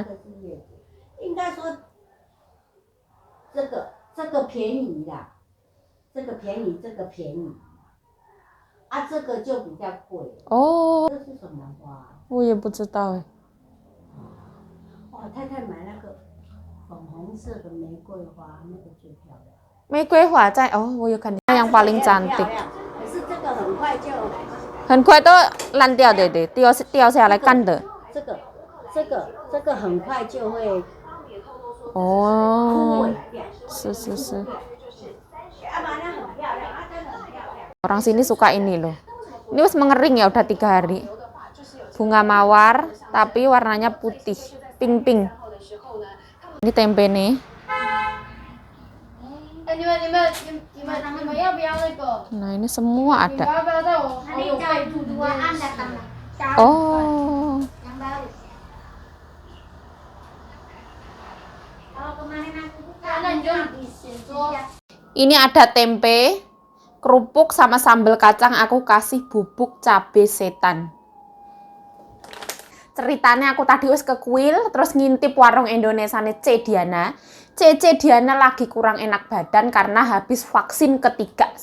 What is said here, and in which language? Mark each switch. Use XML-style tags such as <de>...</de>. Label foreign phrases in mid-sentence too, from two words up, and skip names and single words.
<zh>那个是叶子，应该说这个便宜啦，这个便宜，啊，这个就比较贵。哦，这是什么花？我也不知道哎。哇，太太买那个粉红色的玫瑰花，那个最漂亮。玫瑰花在哦，我有看见</zh> <id>yang paling cantik。</id> <zh>可是这个很快就。很快都烂掉，对，掉下来干的。这个很快就会。哦。枯萎掉。是。阿妈那很漂亮，啊真的很漂亮。</zh> <id>Orang sini suka ini loh. Ini wis mengering ya udah 3 hari. Bunga mawar tapi warnanya putih, pink. Ini tempe nih.</id> <zh>你们要不要那个？</zh> <id>Nah ini semua</id> <zh>你们</zh> <id>ada.</id> <zh>要不要在我好友备注里面加入？ Oh.</zh> <id>Kalau kemarin aku buka,</id> <zh>那你就写说。</zh> <id>Ini ada tempe, kerupuk sama sambal kacang. Aku kasih bubuk cabe setan. Ceritanya aku tadi wis ke kuil terus ngintip warung Indonesia nih C Diana. Cece Diana lagi kurang enak badan karena habis vaksin ketiga.</id>